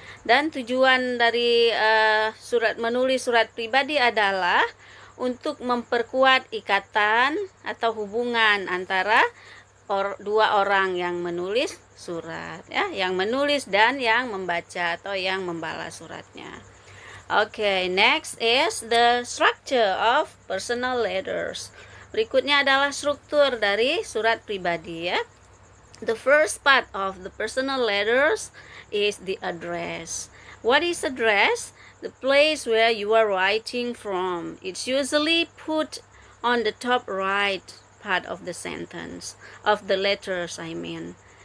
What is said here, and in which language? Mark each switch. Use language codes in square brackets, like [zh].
[id] Dan tujuan dari menulis surat pribadi adalah untuk memperkuat ikatan atau hubungan antara dua orang yang menulis surat ya, yang menulis dan yang membaca atau yang membalas suratnya. [en] Okay, next is the structure of personal letters. [id] Berikutnya adalah struktur dari surat pribadi ya. [en] The first part of the personal letters is the address. What is address? The place where you are writing from. It's usually put on the top right part of the sentence, of the letters I mean.